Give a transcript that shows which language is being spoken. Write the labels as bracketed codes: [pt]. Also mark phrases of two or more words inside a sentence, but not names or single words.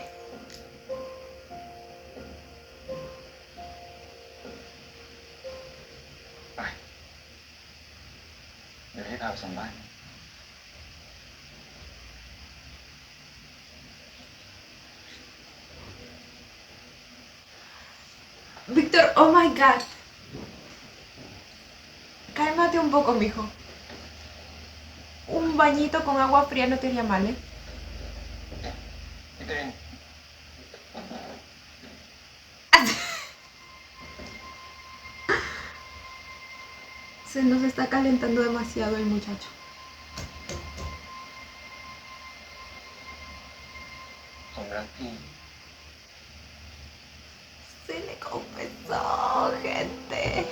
[th] ไป เดี๋ยวพี่พาไปส่งบ้าน [es] Víctor, [en] oh my god. [es] Cálmate un poco, mijo. Un bañito con agua fría no te haría mal, ¿eh? [th] พี่เต้น [es] Se nos está calentando demasiado el muchacho. [th] ผมรักพี่ [es] Se le confesó, gente.